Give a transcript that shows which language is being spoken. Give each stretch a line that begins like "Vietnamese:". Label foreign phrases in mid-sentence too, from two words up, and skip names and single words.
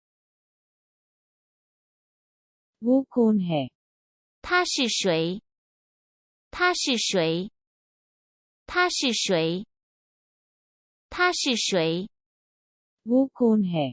Urdu: وہ کون ہے?
Chinese: 他是谁？他是谁？他是谁？他是谁？
Urdu: وہ کون ہے?